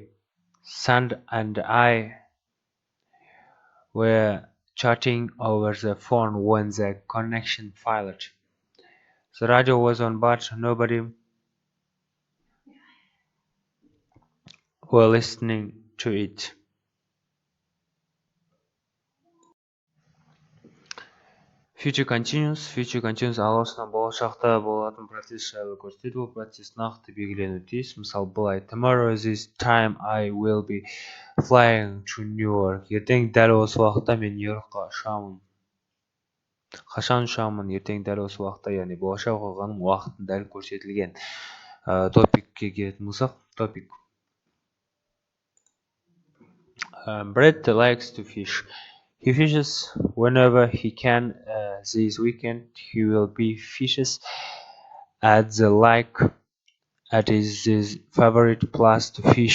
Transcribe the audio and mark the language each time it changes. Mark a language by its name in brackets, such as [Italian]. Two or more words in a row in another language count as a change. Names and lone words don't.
[English] Sand and I were chatting over the phone when the connection failed. The radio was on, but nobody were listening to it. Future continuous [Kazakh] ағылшыннан болашақта болатын процесс жайлы көрсетеді. Бұл процесс нақты белгіленуі тиіс. Мысалы, былай: [English] Tomorrow this time I will be flying to New York. [Kazakh] Ертең дәл осы уақытта мен Нью-Йоркқа ұшамын. Қашан ұшамын? Ертең дәл осы уақытта, яғни болашақ оқиғаның уақытын дәл көрсетілген. Топикке келетін болсақ, топик. [English] Brett likes to fish. He fishes whenever he can. This weekend he will be fishes at the lake. It is his favorite place to fish.